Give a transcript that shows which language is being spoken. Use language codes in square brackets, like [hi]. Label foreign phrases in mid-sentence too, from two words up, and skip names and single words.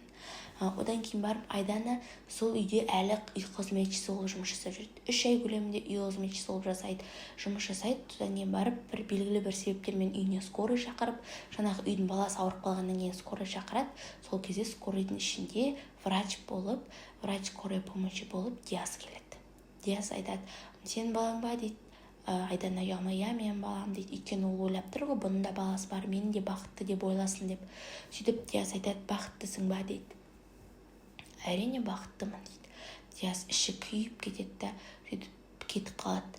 [kk] Одан кейін барып Айдана сол үйде әлі үй қызметшісі болып жұмыс жасап жүреді. 3 ай көлемінде үй қызметшісі болып жұмыс жасайды. Содан кейін барып бір белгілі бір себептермен үйіне скорый шақырып, жаңағы үйдің баласы ауырып қалғаннан кейін скорый шақырады. Сол кезде скорыйдың ішінде [ru] врач скорой помощи [kk] болып Диас келеді. Диас айтады, сен балаң ба дейді. Айдана ұялмай, мен балам дейді. Өйткені ол ойлап тұр ғой, бұның да баласы бар, мені де бақытты деп ойласын деп. Сөйтіп Диас айтады, бақыттысың ба дейді. Әрине бақыттымын дейді. Диас іші күйіп кетеді да, сөйтіп кетіп қалады.